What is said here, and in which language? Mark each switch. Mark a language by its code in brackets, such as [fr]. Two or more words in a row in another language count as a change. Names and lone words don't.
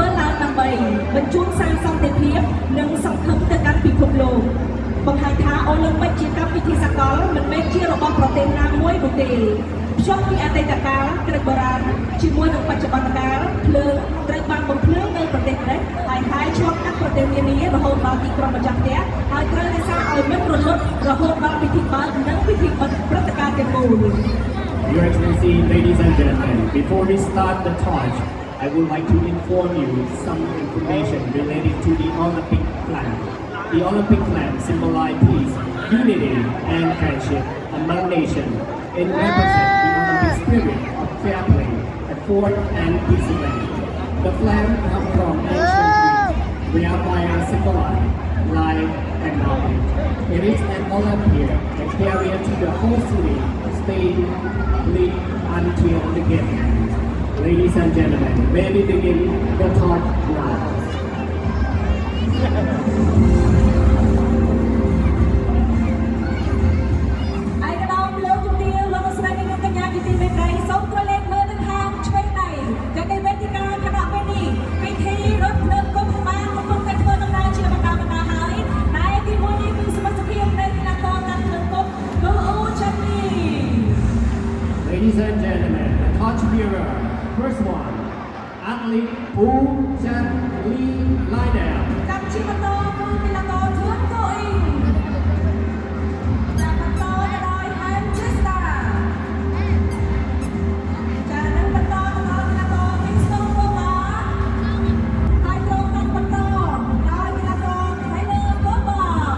[km] ឡើងដើម្បីបញ្ជូនសារសន្តិភាពនិងសង្ឃឹមទៅកាន់ពិភពលោកបង្ហាញថាអូឡ িম্প ពិកជាកម្មវិធីសកលមិនមែនជារបស់ប្រទេសណាមួយនោះទេភ្ជាប់ពីអតីតកាលក្រិកបុរាណជាមួយនឹងបច្ចុប្បន្នកាលភ្លើងត្រូវបានបំភ្លឺនៅប្រទេសក្រិកហើយឆ្លងកាត់ប្រទេសនានារហូតដល់ទីក្រុងម្ចាស់ផ្ទះហើយត្រូវរក្សាឲ្យមិនរលត់រហូតដល់ពិធីបើកនិងពិធីបិទព្រឹត្តិការណ៍ទាំងមូល [en] Your Excellency, ladies and gentlemen, before we start the torch, I would like to inform you some information related to the Olympic flag. The Olympic flag symbolizes peace, unity, and friendship among nations. It represents the Olympic spirit of fair play, effort, and discipline. The flag comes from ancient Greece, where fire symbolizes life and knowledge. It is an Olympia that carried to the whole city, stayed lit until the game ends. Ladies and gentlemen, may we begin the torch now. [km] ឯកឧត្តមលោកជំទាវលោកស្រីនិងកញ្ញាជាទីមេត្រីសូមត្រឡេកមើលទៅខាងឆ្វេងដៃនៅในវេទិកាគណៈពេលនេះពិធីរត់ភ្លើងគប់បានកំពុងតែធ្វើដំណើរជាបន្តបន្ទាប់ហើយដែលទីមួយនេះគឺសមាជិកនៃកីឡាករតាមភ្លើងគប់គឺអូចាន់លី [en] Ladies and gentlemen, the torch bearer, first one, athlete Wu Chan Lee Lionel. [km] កម្មជាបន្តគឺកីឡាករធឿនកូអ៊ីងចាំបន្តដោយហែមជេស្តាចានឹងបន្តទៅដល់កីឡាករវីស្ទូកូម៉ាហើយត្រូវនឹងបន្តដោយកីឡាករថៃលើកូម៉ា